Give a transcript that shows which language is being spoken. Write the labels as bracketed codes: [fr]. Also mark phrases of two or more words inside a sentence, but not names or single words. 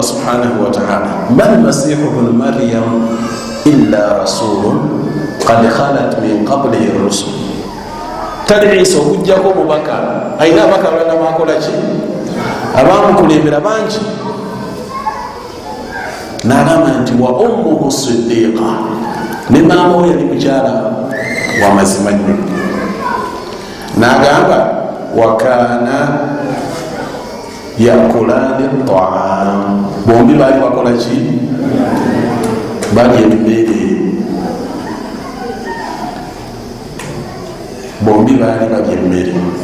[ar] سبحانه وتعالى ما المسيح ابن مريم إلا رسول قد خلت من قبله رسل. [lg] Tali Isa okujjako mubaka, ayina abaka abalala bakola ki, abamukulembera bangi. N'agamba nti [ar] وأمه صديقة, [lg] ne maama we yali mukyala wa mazima nnyo. N'agamba [ar] وكانا يأكلان الطعام, [lg] bombi baali bakola ki, bali emmere, bombi baali balya emmere.